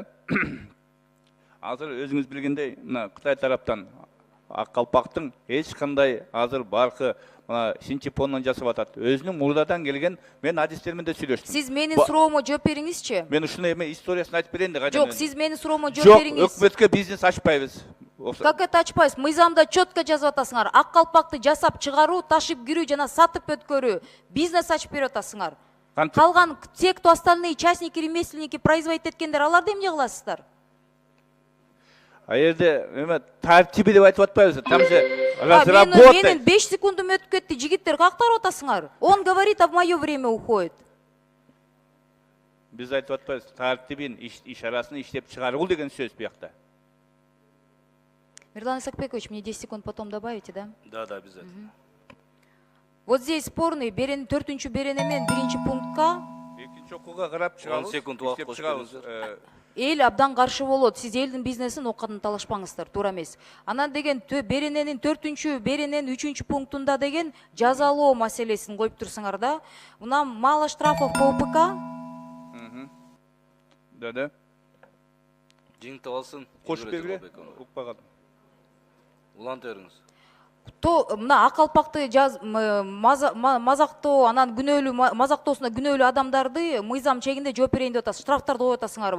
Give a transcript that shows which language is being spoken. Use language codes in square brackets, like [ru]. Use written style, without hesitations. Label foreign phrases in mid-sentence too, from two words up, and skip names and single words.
[ky] Азыр өзүңүз билгендей, мына Кытай тараптан ак калпактын эч кандай азыр баркы синтепондан жасап атат. Өзүнүн мурдадан келген, мен адистермен де сүйлөштүм. Сиз менин суроомо жооп бериңизчи. Мен ушуну эми историясын айтып берейин да. Жок, сиз менин суроомо жооп бериңиз. Жок, өкмөткө бизнес ачпайбыз. [ru] Как это ачпайсыз? [ky] Мыйзамда четко жазып атасыңар. Ак калпакты жасап чыгаруу, ташып кирүү жана сатып өткөрүү. Бизнес ачып берип атасыңар. Калган [ru] те, кто остальные частники, ремесленники производить [ky] эткендер, аларды эмне кыласыздар? А жерде эме тартиби деп айтып атпайбыз. [ru] Там же разработать. [ky] Менин 5 секундум өтүп кетти. Жигиттер кактарып атасыңар? [ru] Он говорит, а в мое время уходит. [ky] Биз айтып атпайбыз. Тартибин, ишарасын иштеп чыгаруу деген сөз буякта. [ru] Мирлан Исакбекович, мне 10 секунд потом добавите, да? Да, обязательно. Вот здесь спорный [ky] 4-чү берене менен 1-чи пунктка. 2-чи окууга карап чыгабыз. 10 секунд убакыт кошуп бериңиздер. Эл абдан каршы болот. Сиз элдин бизнесин оккадан талашпаңыздар, туура эмес. Анан деген берененин 4-чү берененин 3-чү пунктунда деген жазалоо маселесин коюп турсуңар да. [ru] Мына мало штрафов по УПК. Да. [ky] Жиңтип алсын. Кошуп бергиле. Укпаган. Уланта бериңиз. То мына ак калпакты мазактоо, анан күнөөлүү мазактоосуна күнөөлүү адамдарды мыйзам чегинде жооп берейин деп атасыз. Штрафтарды коюп атасыңарбы?